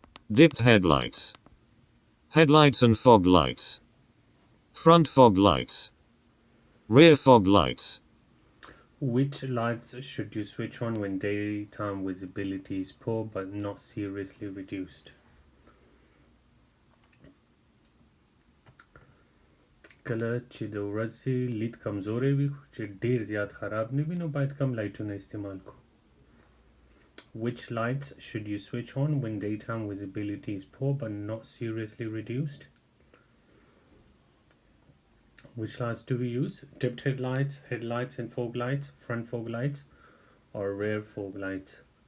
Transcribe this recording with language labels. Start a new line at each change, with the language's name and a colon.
English: Dipped headlights. Headlights and fog lights. Front fog lights. Rear fog lights. Which lights should you switch on when daytime visibility is poor but not seriously reduced?
Pashto: کله چې د ورځې لید کمزوری وي خو چې ډیر زیات خراب نه وي نو باید کم لایټونه استعمال کو.
English: Which lights should you switch on when daytime visibility is poor but not seriously reduced? Which lights do we use? Dipped headlights, headlights and fog lights, front fog lights, or rear fog lights?